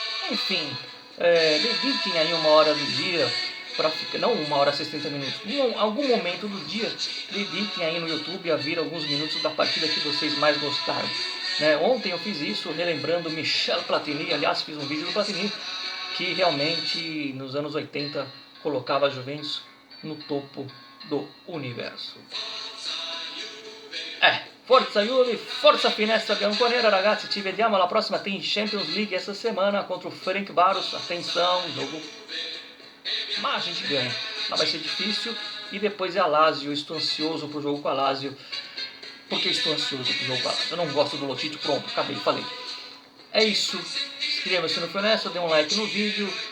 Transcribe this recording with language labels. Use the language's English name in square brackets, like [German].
[Portuguese] Enfim, dediquem aí uma hora do dia, não uma hora e 60 minutos, em algum momento do dia, dediquem aí no YouTube a ver alguns minutos da partida que vocês mais gostaram. Ontem eu fiz isso relembrando Michel Platini, aliás fiz um vídeo do Platini, que realmente nos anos 80 colocava a Juventus no topo do universo. [Italian] Forza Juve, forza Finestra Bianconera, ragazzi, ci vediamo alla prossima. [Portuguese] Tem Champions League essa semana contra o Ferencváros, atenção, jogo, mas a gente ganha, mas vai ser difícil. E depois é a Lazio, estou ansioso pro jogo com a Lazio. Por que estou ansioso pro jogo com a Lazio? Eu não gosto do Lotito, pronto, acabei, falei. É isso, inscreva-se no Finestra, dê um like no vídeo.